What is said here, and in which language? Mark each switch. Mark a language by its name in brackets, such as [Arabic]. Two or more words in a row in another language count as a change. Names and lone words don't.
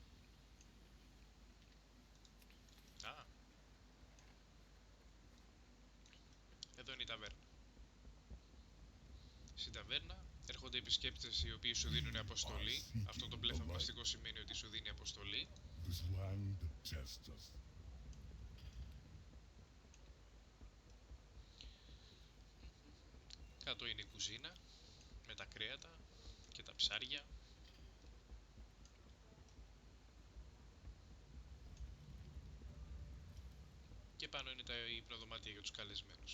[Greek] Α, εδώ είναι η ταβέρνα. Στην ταβέρνα έρχονται επισκέπτες οι οποίοι σου δίνουν αποστολή. Αυτό το μπλε θαυμαστικό σημαίνει ότι σου δίνει αποστολή. [English] This land tests us. [Greek] Κάτω είναι η κουζίνα με τα κρέατα και τα ψάρια. Και πάνω είναι τα υπνοδωμάτια για τους καλεσμένους.